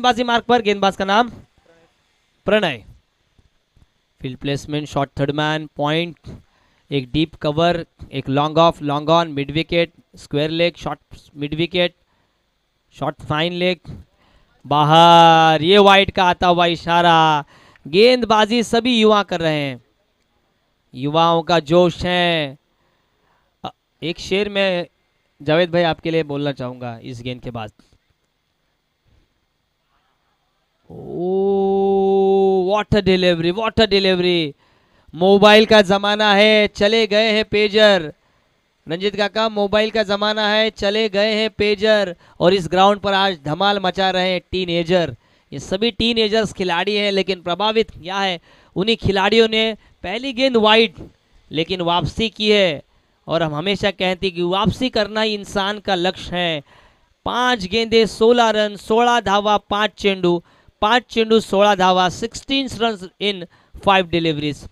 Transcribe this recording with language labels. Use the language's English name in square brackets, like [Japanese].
[Hindi] गेंदबाजी मार्ग पर, गेंदबाज का नाम Pranay. Field placement, shot third man, point, एक डीप कवर, एक long off, long on, mid wicket, square leg, shot mid wicket, shot fine leg, बाहर। ये वाइड का आता हुआ इशारा। गेंदबाजी सभी युवा कर रहे हैं, युवाओं का जोश है। एक शेर में जावेद भाई आपके लिए बोलना चाहूंगा इस गेंद के बाद। [English] Oh what a delivery, what a delivery. [Hindi] Mobile का जमाना है, चले गए हैं पेजर। रंजीत काका, मोबाइल का जमाना है, चले गए हैं पेजर। और इस ग्राउंड पर आज धमाल मचा रहे हैं टीनेजर। ये सभी टीनेजर्स खिलाड़ी हैं, लेकिन प्रभावित क्या है, उन्हीं खिलाड़ियों ने पहली गेंद वाइड लेकिन वापसी की है। और हम हमेशा कहते हैं कि वापसी करना ही इंसान का लक्ष्य है। 5 गेंदे 16 रन, [Marathi] 16 धावा, 5 चेंडू, 5 चेंडू 16 धावा, 16 रन [English] In 5 deliveries.